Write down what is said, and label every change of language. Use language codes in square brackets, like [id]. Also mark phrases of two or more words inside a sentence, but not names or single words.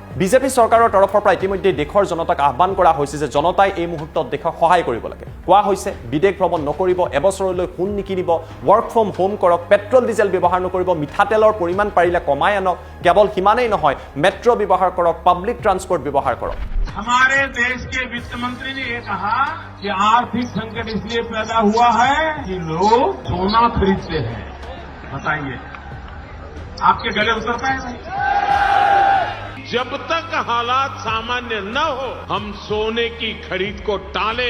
[as] বিজেপি চৰকাৰৰ তৰফৰ পৰা ইতিমধ্যে দেশৰ জনতাক আহ্বান কৰা হৈছে যে জনতাই এই মুহূৰ্তত দেশক সহায় কৰিব লাগে। কোৱা হৈছে বিদেশ ভ্ৰমণ নকৰিব, এবছৰলৈ সোণ নিকিনিব, [en] work from home [as] কৰক, পেট্ৰল ডিজেল ব্যৱহাৰ নকৰিব, মিঠাতেলৰ পৰিমাণ পাৰিলে কমাই আনক। কেৱল সিমানেই নহয়, মেট্ৰ' ব্যৱহাৰ কৰক, [en] public transport [as] ব্যৱহাৰ কৰক। [hi] हमारे देश के वित्त मंत्री ने ये कहा कि आर्थिक संकट इसलिए पैदा हुआ है कि लोग सोना खरीदते हैं। बताइए, आपके गले उतरता है नहीं? जब तक हालात सामान्य न हो, हम सोने की खरीद को टालें।